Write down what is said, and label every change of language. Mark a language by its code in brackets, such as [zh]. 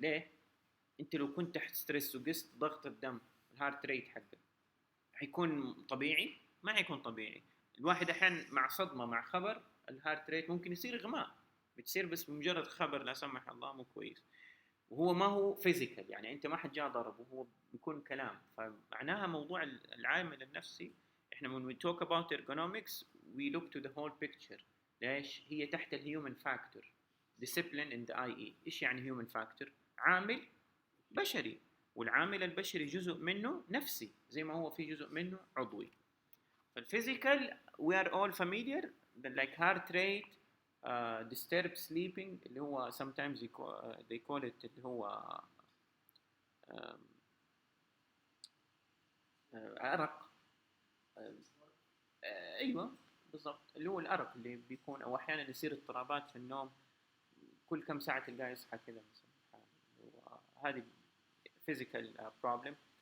[ar] ليه؟ أنت لو كنت تحت ستريس وقست ضغط الدم الهارت ريت حقك حيكون طبيعي؟ ما حيكون طبيعي. الواحد احيانا مع صدمه مع خبر الهارت ريت ممكن يصير اغماء، بتصير بس بمجرد خبر لا سمح الله مو كويس، وهو ما هو فيزيكال، يعني انت ما حد جاء ضربه، هو بيكون كلام. فمعناها موضوع العامل النفسي، احنا [en] when we talk about ergonomics we look to the whole picture. [ar] ليش؟ هي تحت الهيومن فاكتور [en] discipline in the IE. [ar] ايش يعني هيومن فاكتور؟ عامل بشري، والعامل البشري جزء منه نفسي زي ما هو في جزء منه عضوي. [en] فالفيزيكال we are all familiar like heart rate, disturbed sleeping [ar] اللي هو [en] sometimes they call it [ar] اللي هو um, أرق. أيوة بالضبط، اللي هو الأرق اللي بيكون، أو أحيانا يصير اضطرابات في النوم، كل كم ساعة تلقاه يصحى كذا مثلا. هذه [en] physical problem.